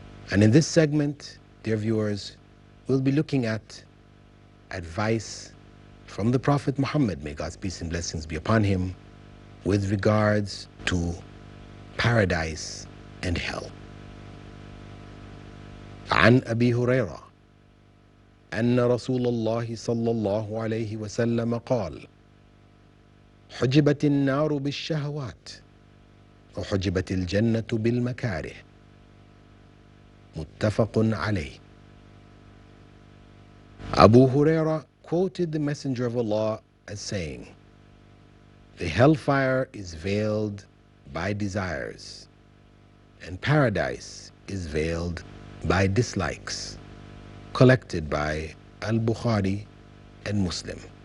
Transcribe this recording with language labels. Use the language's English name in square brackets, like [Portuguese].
[English] And in this segment, dear viewers, we'll be looking at advice from the Prophet Muhammad, may God's peace and blessings be upon him, with regards to paradise and hell. [Arabic] عن أبي هريرة أن رسول الله صلى الله عليه وسلم قال: حجبت النار بالشهوات وحجبت الجنة بالمكاره. متفق عليه. [English] Abu Huraira quoted the Messenger of Allah as saying, "The hellfire is veiled by desires, and paradise is veiled by dislikes," collected by Al-Bukhari and Muslim.